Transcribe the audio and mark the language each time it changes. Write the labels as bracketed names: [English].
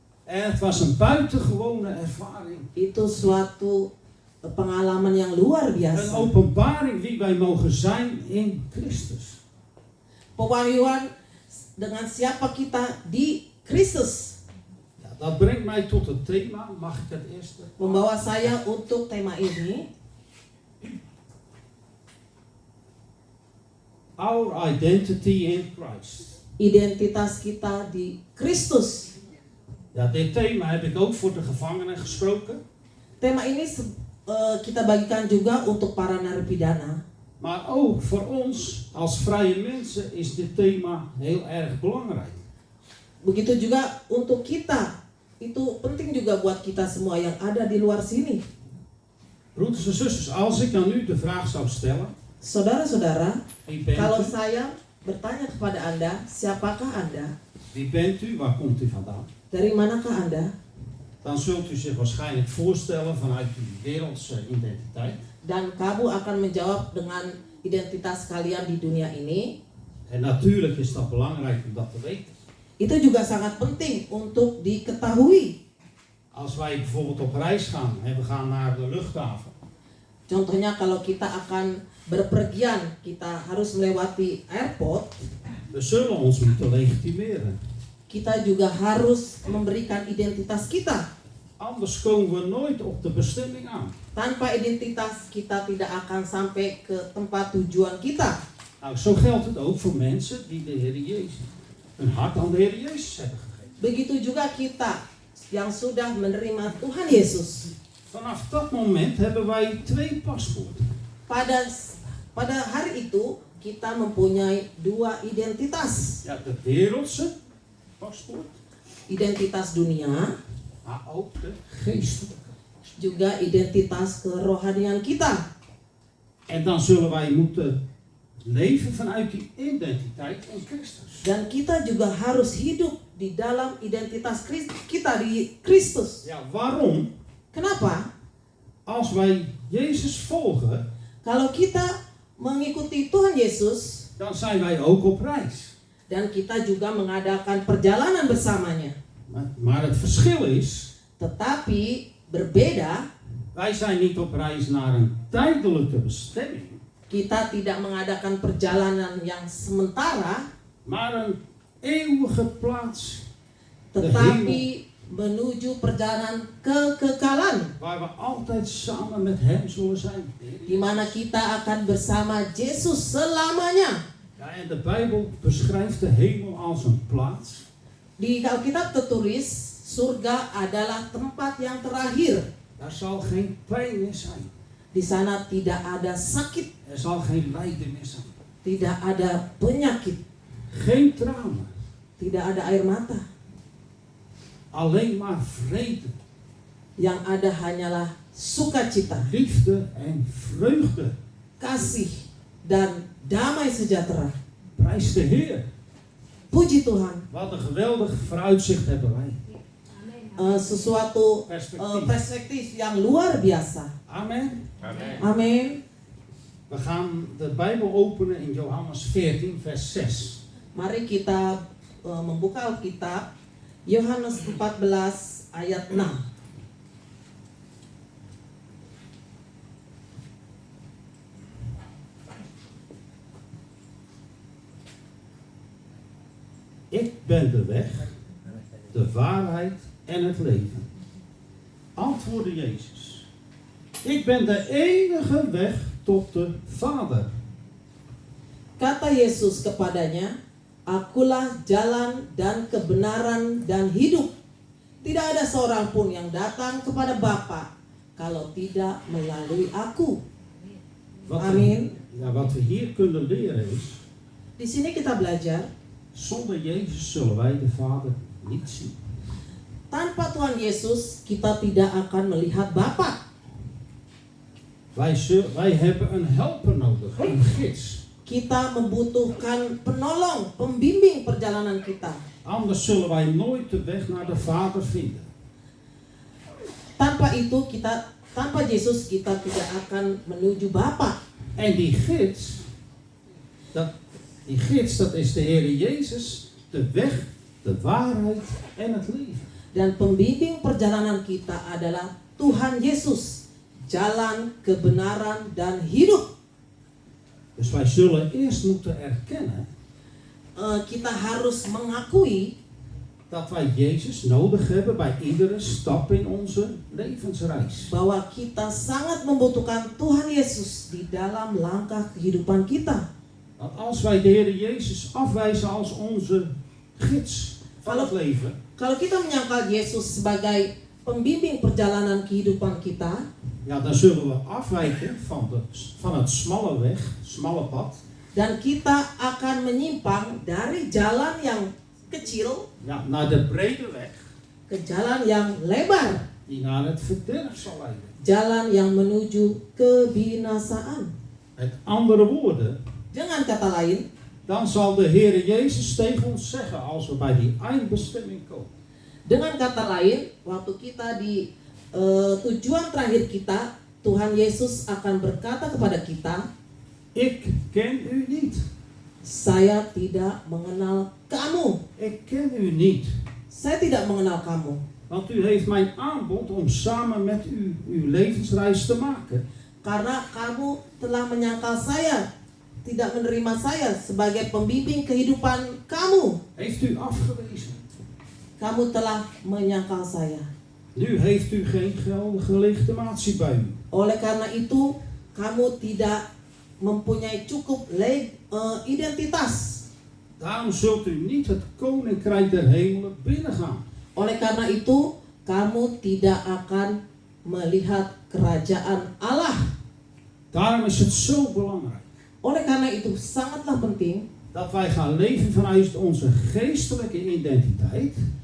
[Dutch] En het was een buitengewone ervaring. [Indonesian] Itu suatu pengalaman yang luar [Dutch] Een [Indonesian] biasa. [Dutch] openbaring wie wij mogen zijn in Christus. [Indonesian] Pewahyuan dengan siapa kita di Kristus. [Dutch] Ja, dat brengt mij tot het thema. Mag ik het eerste? [Indonesian] Membawa saya untuk tema ini. [English] Our identity in Christ. [Indonesian] Identitas kita di Kristus. [Dutch] Ja, dit thema heb ik ook voor de gevangenen gesproken. [Indonesian] Tema ini kita bagikan juga untuk para narapidana. [Dutch] Maar ook voor ons als vrije mensen is dit thema heel erg belangrijk. [Indonesian] Begitu juga untuk kita. Itu penting juga buat kita semua yang ada di luar sini. [Dutch] Broeders en zusters, als ik aan u de vraag zou stellen. [Indonesian] Saudara-saudara, [Dutch] Wie bent [Indonesian] kalau [Dutch] u? [Indonesian] saya bertanya kepada Anda, siapakah Anda? [Dutch] Wie bent u? Waar komt u vandaan? [Indonesian] Dari manakah Anda? [Dutch] Dan zult u zich waarschijnlijk voorstellen vanuit uw wereldse identiteit. [Indonesian] Dan kamu akan menjawab dengan identitas kalian di dunia ini. [Dutch] En natuurlijk is dat belangrijk om dat te weten. [Indonesian] Itu juga sangat penting untuk diketahui. [Dutch] Als wij bijvoorbeeld op reis gaan en we gaan naar de luchthaven. [Indonesian] Contohnya kalau kita akan berpergian, kita harus melewati airport, [Dutch] We zullen ons moeten legitimeren. [Indonesian] kita juga harus memberikan identitas kita. [Dutch] Anders komen we nooit op de bestemming aan. [Indonesian] Tanpa identitas kita tidak akan sampai ke tempat tujuan kita. [Dutch] Nou, zo geldt het ook voor mensen die de Heer Jezus, hun hart aan de Heer Jezus hebben gegeven. [Indonesian] Begitu juga kita yang sudah menerima Tuhan Yesus. [Dutch] Vanaf dat moment hebben wij 2 paspoorten. [Indonesian] Pada hari itu kita mempunyai 2 identitas. [Dutch] Ja, de wereldse paspoort, [Indonesian] Identitas dunia [Dutch] maar ook de geestelijke. [Indonesian] juga identitas kerohanian kita. [Dutch] En dan zullen wij moeten leven vanuit die identiteit in Christus. [Indonesian] Dan kita juga harus hidup di dalam identitas kita di Kristus. [Dutch] Ja, waarom? [Indonesian] Kenapa? [Dutch] Als wij Jezus volgen, [Indonesian] Kalau kita mengikuti Tuhan Yesus, [Dutch] dan zijn wij ook op reis. [Indonesian] dan kita juga mengadakan perjalanan bersamanya. [Dutch] Maar het verschil is, [Indonesian] Tetapi berbeda, [Dutch] wij zijn niet op reis naar een tijdelijke bestemming, [Indonesian] kita tidak mengadakan perjalanan yang sementara, [Dutch] maar een eeuwige plaats, [Indonesian] tetapi menuju perjalanan kekekalan, [Dutch] waar we altijd samen met Hem zullen zijn. [Indonesian] di mana kita akan bersama Yesus selamanya. [Dutch] Ja, en de Bijbel beschrijft de hemel als een plaats [Indonesian] Di Alkitab tertulis, surga adalah tempat yang terakhir. [Dutch] daar zal geen pijn meer zijn. [Indonesian] Di sana tidak ada sakit, [Dutch] Er zal geen lijden meer zijn. [Indonesian] tidak ada penyakit, [Dutch] Geen tranen. [Indonesian] tidak ada air mata. [Dutch] Alleen maar vrede, [Indonesian] Yang ada hanyalah sukacita, [Dutch] liefde en vreugde. [Indonesian] kasih, dan damai sejahtera. [Dutch] Prijs de Heer. [Indonesian] Puji Tuhan. [Dutch] Wat een geweldig vooruitzicht hebben wij. [Indonesian] Sesuatu perspektif yang luar biasa. [Dutch] Amen. [Indonesian] Amin. [Dutch] We gaan de Bijbel openen in Johannes 14 vers 6. [Indonesian] Mari kita membuka Alkitab Yohanes 14 ayat 6. [Dutch] Ik ben de weg, de waarheid en het leven. Antwoordde Jezus. Ik ben de enige weg tot de Vader. [Indonesian] Kata Yesus kepadanya, "Akulah jalan dan kebenaran dan hidup. Tidak ada seorang pun yang datang kepada Bapa kalau tidak melalui aku." Amin. [Dutch] Wat we hier kunnen leren is, [Indonesian] Di sini kita belajar, [Dutch] zonder Jezus zullen wij de Vader niet zien. [Indonesian] tanpa Tuhan Yesus kita tidak akan melihat Bapa. [Dutch] Wij hebben een helper nodig, een gids. [Indonesian] Kita membutuhkan penolong, pembimbing perjalanan kita. [Dutch] Anders zullen wij nooit de weg naar de Vader vinden. [Indonesian] Tanpa itu tanpa Yesus kita tidak akan menuju Bapa. [Dutch] En die gids, dat is de Heer Jezus, de weg, de waarheid en het leven. [Indonesian] Dan pembimbing perjalanan kita adalah Tuhan Yesus, jalan, kebenaran, dan hidup. [Dutch] Dus wij zullen eerst moeten erkennen [Indonesian] Kita harus mengakui [Dutch] dat wij Jezus nodig hebben bij iedere stap in onze levensreis. [Indonesian] bahwa kita sangat membutuhkan Tuhan Yesus di dalam langkah kehidupan kita. [Dutch] Want als wij de Heer Jezus afwijzen als onze gids van het leven, [Indonesian] Kalau kita menyangkal Yesus sebagai pembimbing perjalanan kehidupan kita, [Dutch] ja, dan zullen we afwijken van het smalle pad, [Indonesian] dan kita akan menyimpang dari jalan yang kecil [Dutch] ja, naar de brede weg [Indonesian] ke jalan yang lebar, [Dutch] die naar het verderf zal leiden. [Indonesian] jalan yang menuju kebinasaan. [Dutch] Met andere woorden, [Indonesian] Dengan kata lain, [Dutch] dan zal de Heer Jezus tegen ons zeggen als we bij die eindbestemming komen. [Indonesian] dengan kata lain, waktu kita di tujuan terakhir kita, Tuhan Yesus akan berkata kepada kita, [Dutch] Ik ken u niet. [Indonesian] "Saya tidak mengenal kamu. [Dutch] Ik ken u niet. [Indonesian] Saya tidak mengenal kamu. [Dutch] Want u heeft mijn aanbod om samen met u uw levensreis te maken. [Indonesian] Karena kamu telah menyangkal saya, tidak menerima saya sebagai pembimbing kehidupan kamu. [Dutch] Heeft u afgewezen. [Indonesian] Kamu telah menyangkal saya. [Dutch] Nu heeft u geen geldige legitimatie bij u. [Indonesian] Oleh karena itu, kamu tidak mempunyai cukup identitas. [Dutch] Daarom zult u niet het koninkrijk der hemelen binnengaan. [Indonesian] Oleh karena itu, kamu tidak akan melihat kerajaan Allah. [Dutch] Daarom is het zo belangrijk [Indonesian] Oleh karena itu, sangatlah penting [Dutch] dat wij gaan leven vanuit onze geestelijke identiteit.